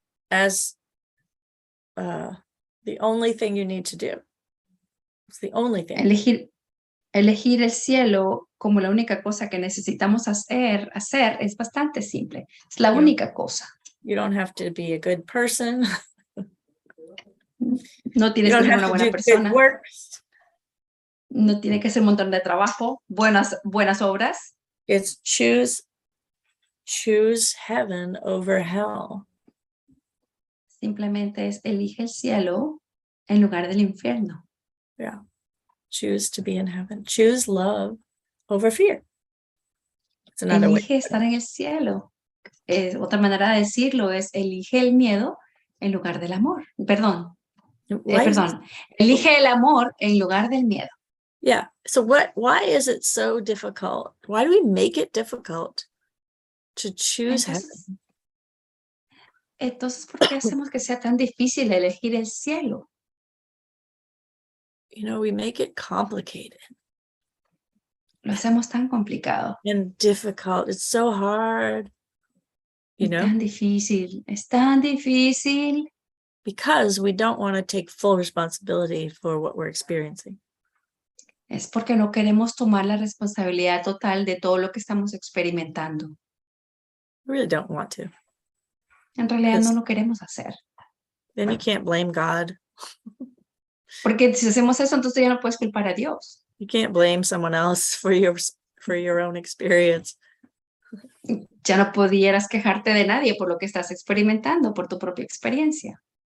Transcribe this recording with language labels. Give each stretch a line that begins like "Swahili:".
English: As the only thing you need to do. It's the only thing.
Spanish: Elegir el cielo como la única cosa que necesitamos hacer es bastante simple. Es la única cosa.
English: You don't have to be a good person.
Spanish: No tienes que ser una buena persona. No tiene que ser un montón de trabajo, buenas obras.
English: It's choose heaven over hell.
Spanish: Simplemente es elige el cielo en lugar del infierno.
English: Yeah. Choose to be in heaven. Choose love over fear. It's another
Spanish: Elige
English: way.
Spanish: estar en el cielo. Otra manera de decirlo es elige el miedo en lugar del amor. Perdón. Elige el amor en lugar del miedo.
English: Yeah. So why is it so difficult? Why do we make it difficult to choose heaven?
Spanish: Entonces, ¿por qué hacemos que sea tan difícil elegir el cielo?
English: You know, we make it complicated.
Spanish: Lo hacemos tan complicado.
English: And difficult. It's so hard. You know?
Spanish: Es tan difícil.
English: Because we don't want to take full responsibility for what we're experiencing.
Spanish: Es porque no queremos tomar la responsabilidad total de todo lo que estamos experimentando.
English: We really don't want to.
Spanish: En realidad no lo queremos hacer.
English: Then you can't blame God.
Spanish: Porque si hacemos eso, entonces ya no puedes culpar a Dios.
English: You can't blame someone else for your own experience.
Spanish: Ya no pudieras quejarte de nadie por lo que estás experimentando, por tu propia experiencia.